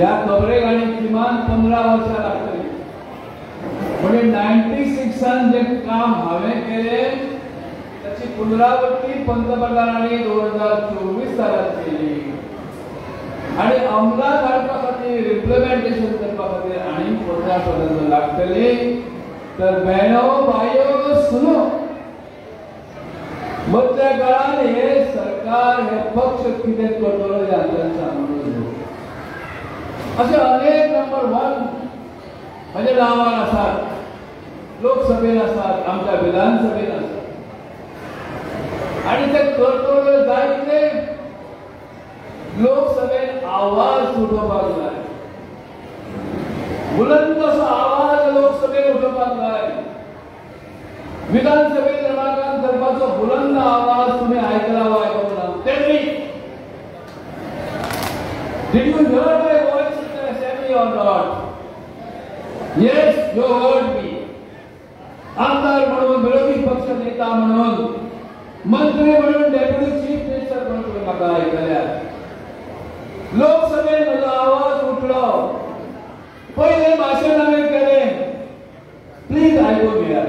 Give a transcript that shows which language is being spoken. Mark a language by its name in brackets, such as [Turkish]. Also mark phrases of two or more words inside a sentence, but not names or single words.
[Konkani] ह्या खबरेक आनी किमान 15 वर्सां लागतली। म्हणजे 96 जे काम हांवें केलें त्याची पुनरावृत्ती पंतप्रधानांनी 2024 सालांत केली आणि अंमलात हाडपा खातीर इम्प्लिमेंटेशन करपा खातीर आनी 15 वर्सां लागतली। [Hindi] तर बहनों भाइयों सुनो, [Konkani] मधल्या काळात हे सरकार हे पक्ष कितें करतलो हातून सांगून असे अनेक नंबर 1 म्हणजे नावार आसात, लोकसभेत आसात, आमच्या विधानसभेत आसात आणि ते करतलो जाय कितें लोकसभेत आवाज उठोवपाक जाय, बुलंद असो आवाज लोकसभेत उठोवपाक जाय. विधानसभेत रमाकांत करपाचो बुलंद आवाज तुम्ही आयकला वा आयकला? [English] Tell me, did you hear my voice in the assembly or not? Yes, you heard me. [Konkani] आमदार म्हणून, विरोधी पक्ष नेता म्हणून, मंत्री म्हणून, [English] deputy chief minister [Konkani] म्हणून तुम्ही म्हाका आयकल्या. लोकसभेत म्हजो आवाज उठलो. पहिले भाषण हांवें केलें, प्लीज आयकून घेयात.